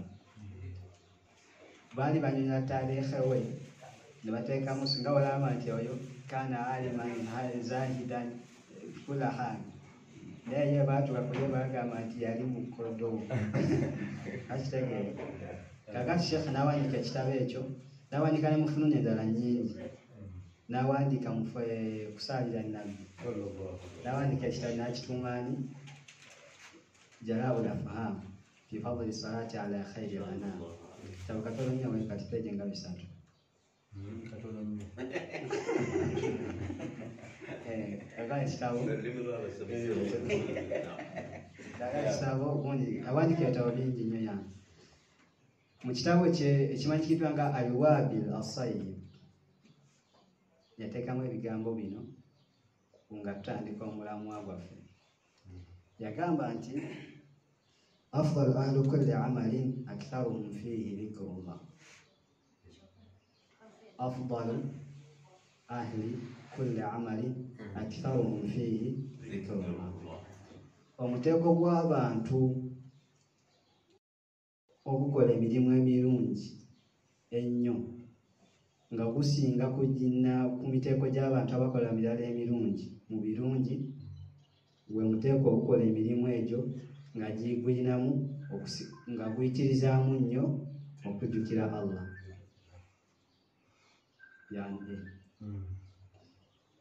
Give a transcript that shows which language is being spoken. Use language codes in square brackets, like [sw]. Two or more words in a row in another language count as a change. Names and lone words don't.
[lg] Baali banyonya taarikhe we ne bateekamu singa olaba nti oyo [ar] كان عالما زاهدا كل حال [lg] naye ye baatuka kuye bagamba nti yali mukodo akitegeera. Kakati Sheikh n'awandiika ekitabo ekyo n'awandiika ne mu fununu endala nnyingi n'awandiika kusaalira Nabbi n'awandiika ekitabo n'akituumaani Jala'ul Afham fi fadli salati ala khayri al-anam. Kitabo katono nnyo kati peegi nga 3. Katono nnyo. Ekitabo ogundi awandiika ebitabo bingi nnyo yani. Mu kitabo kye ekimanyikiddwa nga Al-Wabil As-Sayyib yateekamu ebigambo bino nga tutandika omulamwa gwaffe. Yagamba nti [ar] أفضل أهل كل عمل أكثرهم فيه ذكر الله. أفضل أهل كل عمل أكثرهم فيه ذكر الله. [lg] Omuteeko gw'abantu okukola emirimu emirungi ennyo nga gusinga kugina ku miteeko gy'abantu abakola mirala emirungi mu birungi gwe muteeko okukola emirimu egyo nga gigwinamu nga guyitirizaamu nnyo okujjukira Allah.